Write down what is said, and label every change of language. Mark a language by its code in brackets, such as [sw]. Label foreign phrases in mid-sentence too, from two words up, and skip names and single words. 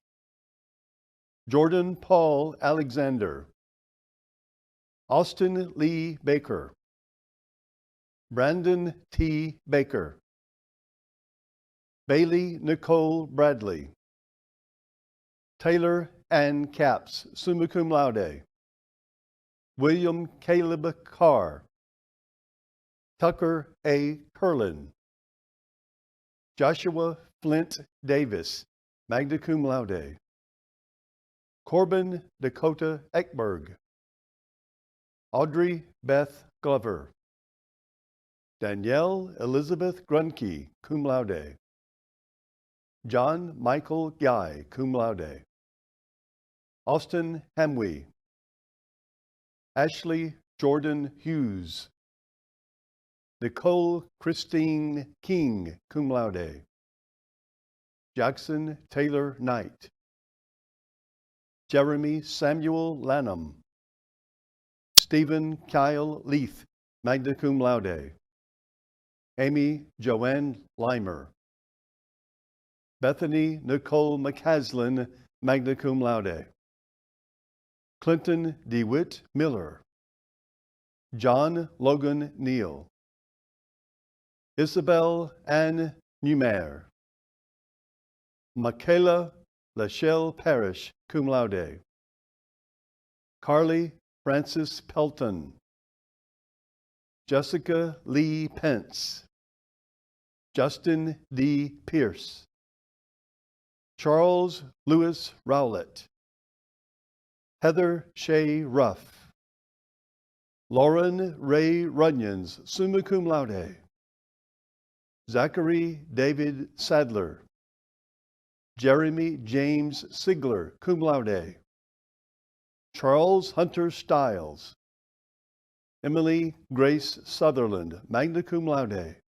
[en] Jordan Paul Alexander. Austin Lee Baker. Brandon T. Baker. Bailey Nicole Bradley. Taylor Ann Capps, [la] summa cum laude. [en] William Caleb Carr. Tucker A. Curlin. Joshua Flint Davis, [la] magna cum laude. [en] Corbin Dakota Ekberg. Audrey Beth Glover. Danielle Elizabeth Grunke, [la] cum laude. [en] John Michael Guy, [la] cum laude. [en] Austin Hamwee. Ashley Jordan Hughes. Nicole Christine King, [la] cum laude. [en] Jackson Taylor Knight. Jeremy Samuel Lanham. Stephen Kyle Leith, [la] magna cum laude. [en] Amy Joanne Limer. Bethany Nicole McCaslin, [la] magna cum laude. [en] Clinton DeWitt Miller. John Logan Neal. Isabel Ann Neumayer. Michaela Lachelle Parrish, [la] cum laude. [en] Carly Francis Pelton. Jessica Lee Pence. Justin D. Pierce. Charles Lewis Rowlett. Heather Shea Ruff. Lauren Ray Runyons, [la] summa cum laude. [en] Zachary David Sadler. Jeremy James Sigler, [la] cum laude. [en] Charles Hunter Stiles. Emily Grace Sutherland, [la] magna cum laude.